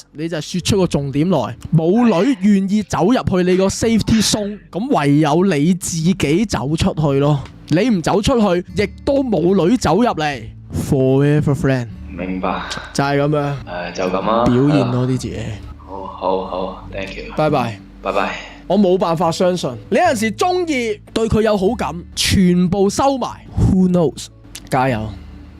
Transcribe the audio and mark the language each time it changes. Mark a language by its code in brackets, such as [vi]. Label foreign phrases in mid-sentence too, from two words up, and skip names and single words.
[yue] 你就説出個重點來，冇女願意走入去你個 [en] safety zone， [yue] 咁唯有你自己走出去咯。你唔走出去，亦都冇女走入嚟。 [en] forever friend。 [yue] 明白。就係咁樣。就咁啦。表現多啲自己。好 ， [en] thank you。 [yue] 拜拜。拜拜。我冇辦法相信，你有陣時中意對佢有好感，全部收埋。 [en] Who knows？ [yue] 加油！